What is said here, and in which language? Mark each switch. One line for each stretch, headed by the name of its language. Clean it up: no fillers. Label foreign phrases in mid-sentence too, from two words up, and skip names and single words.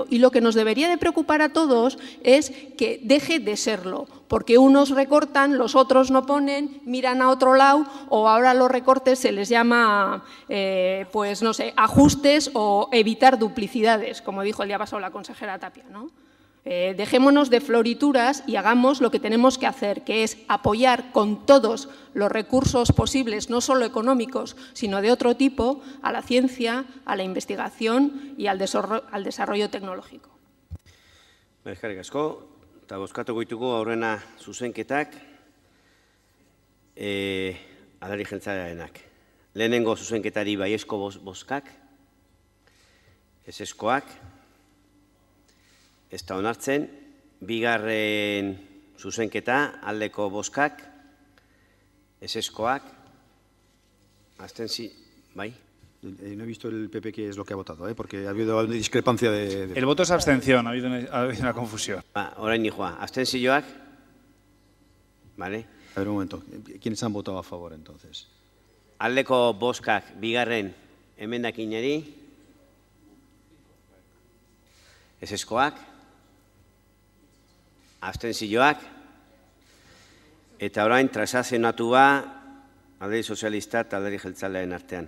Spanish: Y lo que nos debería de preocupar a todos es que deje de serlo, porque unos recortan, los otros no ponen, miran a otro lado, o ahora los recortes se les llama, pues no sé, ajustes o evitar duplicidades, como dijo el día pasado la consejera Tapia, ¿no? Dejémonos de florituras y hagamos lo que tenemos que hacer, que es apoyar con todos los recursos posibles, no solo económicos, sino de otro tipo, a la ciencia, a la investigación y al desarrollo tecnológico.
Basque: Eskerrik asko, eta bozkatuko ditugu aurrena zuzenketak, Alderdi Jeltzalearenak. Lehenengo zuzenketari baiezko bozkak, ezezkoak, ez da onartzen, bigarren zuzenketa, aldeko bozkak, ezezkoak, abstentzio, bai?
Spanish: No he visto el PP qué es lo que ha votado, porque ha habido una discrepancia de... El voto es abstención, ha habido una confusión.
Basque: Orain nijoa, abstentzioak, vale?
Spanish: A ver, un momento, ¿quiénes han votado a favor entonces?
Basque: Aldeko bozkak, bigarren emendakinari, ezezkoak, abstentzioak, eta orain transazionatua Alderdi Sozialista eta Alderdi Jeltzalearen artean.